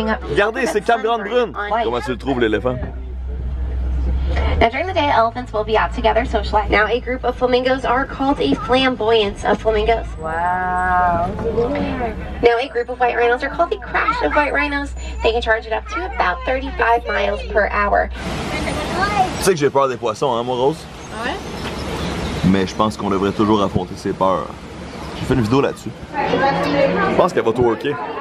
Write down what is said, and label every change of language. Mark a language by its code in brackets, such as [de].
[fr] Regardez, c'est Cap Grande Brune! Comment tu le trouves, l'éléphant? [en] Now, during the day, elephants will be out together socializing. Now, a group of flamingos are called a flamboyance of flamingos. Wow. Now, a group of white rhinos are called the crash of white rhinos. They can charge it up to about 35 miles per hour. [fr] Tu sais que j'ai peur des poissons, hein, moi, Rose? Ouais? Mais je pense qu'on devrait toujours affronter ses peurs. J'ai fait une vidéo là-dessus. Je pense qu'elle va twerker.